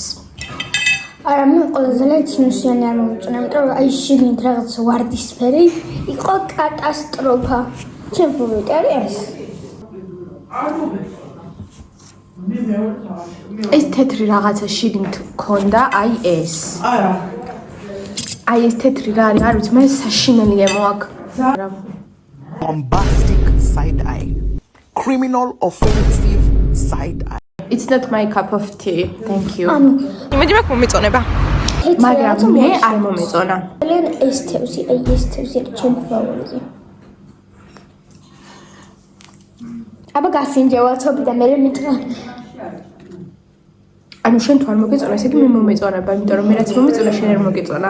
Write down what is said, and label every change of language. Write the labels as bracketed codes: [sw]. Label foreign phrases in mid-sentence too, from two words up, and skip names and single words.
[ka] არა, მე ყველაზე ლეჩინუსიანი არ მომწონა, იმიტომ რომ აი შიგნით რაღაც ვარდისფერი იყო კატასტროფა. ჩემ ფავორიტი არის ეს. ეს თეთრი რაღაცა შიგნით ჰქონდა, აი ეს. არა. აი ეს თეთრი რა არის, არ ვიცი, მე საშინელი გემო აქვს. [en] Bombastic side eye. Criminal offensive side eye. It's not my cup of tea. Thank you. [ka] ანუ იმედი მაქვს მომეწონება. მაგრამ მე არ მომეწონა. ძალიან ეს თევზი, აი ეს თევზი არის ჩემი ფავორიტი. აბა გასინჯე ვაცობი და მე მითხრა. ანუ შენ თუ არ მოგეწონა, ესე იგი მე მომეწონება, იმიტომ რომ მე რაც მომეწონა, შენ არ მოგეწონა.